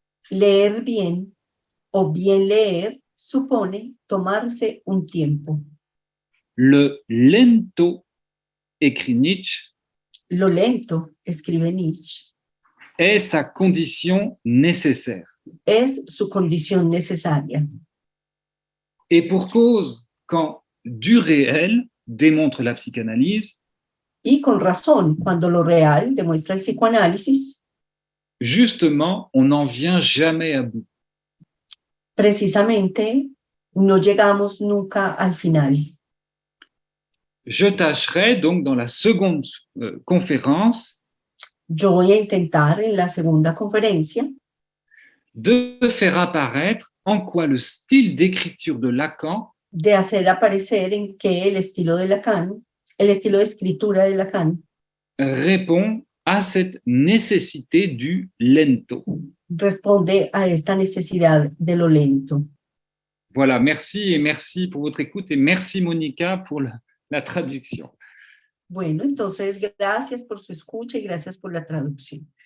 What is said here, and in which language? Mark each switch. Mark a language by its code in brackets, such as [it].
[es] Leer bien o bien leer supone tomarse un tiempo. [fr] Le lento, écrit Nietzsche, [es] Lo lento, escribe Nietzsche, [fr] est sa condition nécessaire. [es] es su condición necesaria. [fr] Et pour cause, quand du réel démontre la psychanalyse, [es] Y con razón, cuando lo real demuestra el psicoanálisis, [fr] justement, on n'en vient jamais à bout. [es] precisamente no llegamos nunca al final. [fr] Je tâcherai donc dans la seconde conférence [es] Yo voy a intentar en la segunda conferencia [fr] de faire apparaître en quoi le style d'écriture de Lacan [es] de hacer aparecer en que el estilo de Lacan, el estilo de escritura de Lacan, [fr] répond à cette nécessité du lento. [es] responde a esta necesidad de lo lento. [fr] Voilà, merci et merci pour votre écoute et merci Monica pour la traduction. [es] Bueno, entonces gracias por su escucha y gracias por la traducción.